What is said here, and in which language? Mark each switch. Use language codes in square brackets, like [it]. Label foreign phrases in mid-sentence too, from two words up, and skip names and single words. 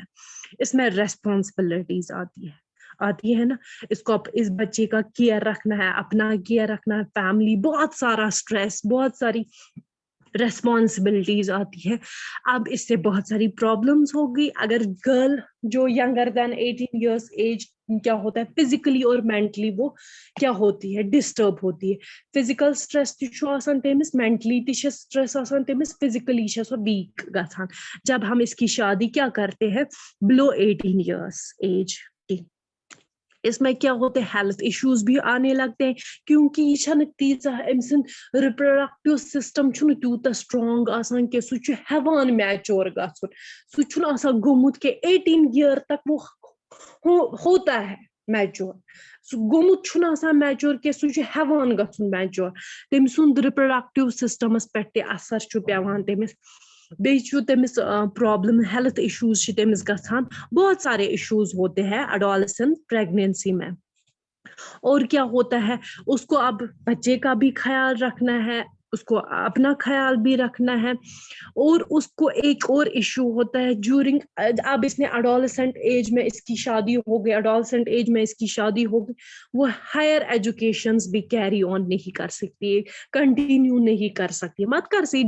[ur] اس میں ریسپانسبلٹیز آتی ہے نا, اس کو اس بچے کا کیئر رکھنا ہے, اپنا کیئر رکھنا ہے, فیملی, بہت سارا اسٹریس, بہت ساری ریسپانسبلٹیز آتی ہے. اب اس سے بہت ساری پرابلمس ہوگی. اگر گرل جو [en] younger than 18 years age [ur] کیا ہوتا ہے فزیکلی اور مینٹلی وہ کیا ہوتی ہے, ڈسٹرب ہوتی ہے. [en] physical stress [ks] تمس, [en] mentally stress [ks] تمس, [en] physically weak [ks] گژھان. [ur] جب ہم اس کی شادی کیا کرتے ہیں [en] below 18 years age [ur] کی, اس میں کیا ہوتے ہیں [en] health issues [ur] بھی آنے لگتے ہیں, کیونکہ [ks] یہ چھنہ تیزہ ام سن ریپروڈکٹیو سسٹم چھنہ تیوتا سٹرانگ آسان کہ سہ چھ ہیوان میچور گژھن, سہ چھنہ آسان گومت کہ [ur] 18 year تک وہ ہوتا ہے میچور, [ks] سہ گومت چھنہ آسان میچور کہ سہ چھ ہیوان گژھن میچور. تم سند [en] reproductive systems [ks] پہ تہ اثر چھ پیوان تمس, بیٚیہِ چھُ تٔمِس [en] problem health issues [ks] چھِ تٔمِس گژھان, [ur] بہت سارے ایشوز ہوتے ہیں [en] adolescent pregnancy [ur] میں. اور کیا ہوتا ہے اس کو اب بچے کا بھی خیال رکھنا ہے, اس کو اپنا خیال بھی رکھنا ہے. اور اس کو ایک اور ایشو ہوتا ہے جورنگ, اب اس نے [en] adolescent age [ur] میں اس کی شادی ہو گئی, [en] adolescent age [ur] میں اس کی شادی ہو گئی, وہ [en] higher educations [ur] بھی [en] carry on [ur] نہیں کر سکتی, کنٹینیو نہیں کر سکتی, مت کر سی.